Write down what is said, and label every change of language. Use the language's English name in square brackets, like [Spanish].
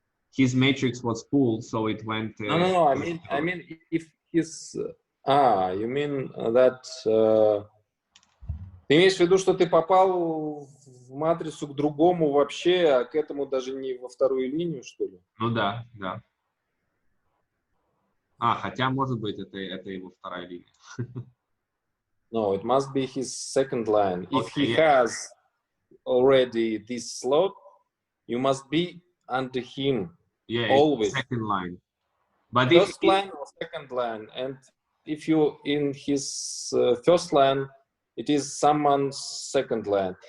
[English] His matrix was full, so it went. No. I mean, if his you mean that [Russian] ты имеешь в виду, что ты попал в матрицу к другому вообще, а к этому даже не во вторую линию, что ли? Ну да, да. Хотя, может быть, это его вторая линия. [English] No, it must be his second line. If he has already this slot, you must be under him. Yeah, always. Second line. But first line or second line. And if you in his first line, it is someone's second line.